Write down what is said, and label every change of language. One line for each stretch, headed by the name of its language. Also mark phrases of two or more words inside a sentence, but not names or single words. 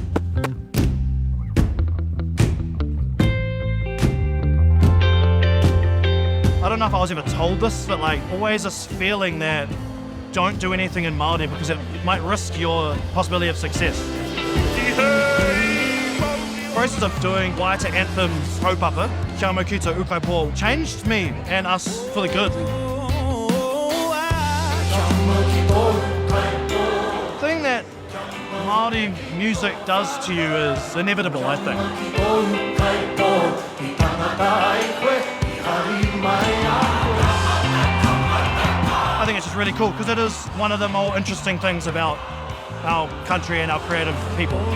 English: I don't know if I was ever told this, but like always this feeling that don't do anything in Māori because it might risk your possibility of success. The process of doing Waiata anthems, Haupapa, Kia mau ki tō ukai pō, changed me and us for the good. The thing that Māori music does to you is inevitable, I think. I think it's just really cool because it is one of the more interesting things about our country and our creative people.